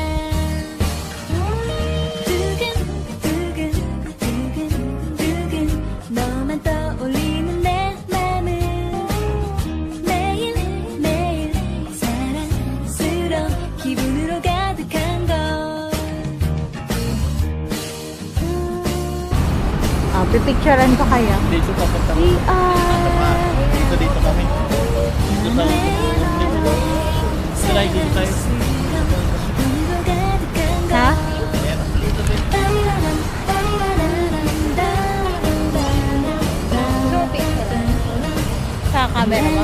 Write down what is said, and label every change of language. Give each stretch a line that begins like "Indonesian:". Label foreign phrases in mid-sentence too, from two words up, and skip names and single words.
Korean: 두근두근 너만 떠올리는 내 맘은 매일매일 사랑스러운 기분으로 가득한 걸
Filipino: Pipicturean pa kaya? Dito papunta kami. Dito kami. Dito tayo. Try dito tayo. Ha? Sa camera mo?